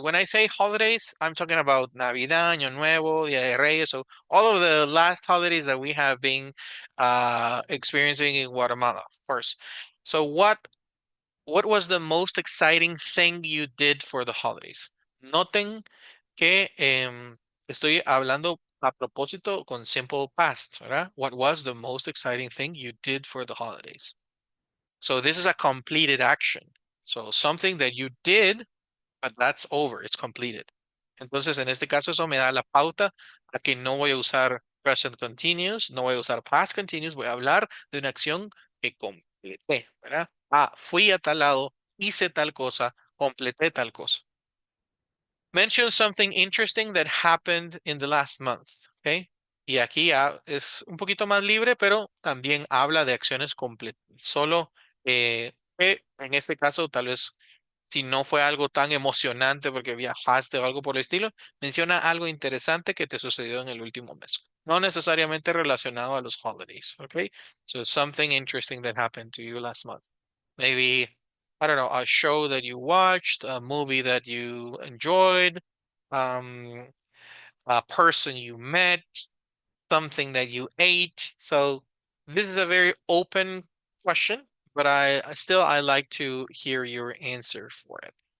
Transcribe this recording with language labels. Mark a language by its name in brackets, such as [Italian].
[English] When I say holidays, I'm talking about Navidad, Año Nuevo, Dia de Reyes, so all of the last holidays that we have been experiencing in Guatemala, of course. So what was the most exciting thing you did for the holidays? [Spanish] Noten que estoy hablando a propósito con simple past, ¿verdad? [English] What was the most exciting thing you did for the holidays? So this is a completed action. So something that you did, but that's over, it's completed. [Spanish] Entonces, en este caso, eso me da la pauta a que no voy a usar present continuous, no voy a usar past continuous, voy a hablar de una acción que completé, ¿verdad? Ah, fui a tal lado, hice tal cosa, completé tal cosa. [English] Mention something interesting that happened in the last month, ¿ok? [Spanish] Y aquí es un poquito más libre, pero también habla de acciones completas. Solo en este caso, tal vez si no fue algo tan emocionante porque viajaste o algo por el estilo, menciona algo interesante que te sucedió en el último mes. No necesariamente relacionado a los holidays, ¿ok? [English] So something interesting that happened to you last month. Maybe, I don't know, a show that you watched, a movie that you enjoyed, um, a person you met, something that you ate. So this is a very open question, but I like to hear your answer for it.